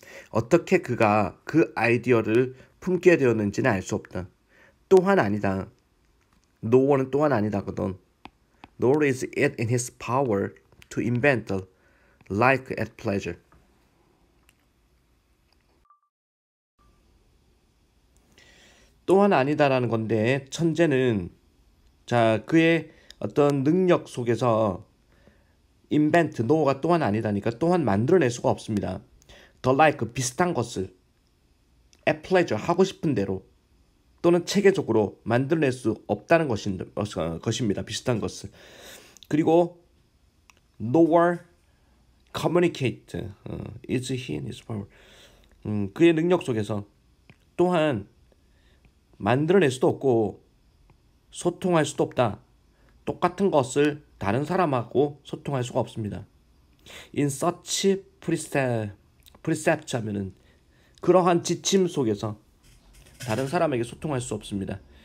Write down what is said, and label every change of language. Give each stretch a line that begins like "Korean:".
Korean: 어떻게 그가 그 아이디어를 품게 되었는지는 알 수 없다. 또한 아니다.
English: no one
Korean: 은 또한 아니다거든.
English: nor is it in his power to invent like at pleasure.
Korean: 또한 아니다라는 건데 천재는 그의 어떤 능력 속에서 invent, no가 또한 아니다니까 또한 만들어낼 수가 없습니다.
English: the like
Korean: 비슷한 것을
English: at pleasure
Korean: 하고 싶은 대로 또는 체계적으로 만들어낼 수 없다는 것입니다. 비슷한 것을.
English: 그리고 nor communicate is he in his power.
Korean: 그의 능력 속에서 또한 만들어낼 수도 없고 소통할 수도 없다. 똑같은 것을 다른 사람하고 소통할 수가 없습니다.
English: In such precept
Korean: 하면은 그러한 지침 속에서 다른 사람에게 소통할 수 없습니다.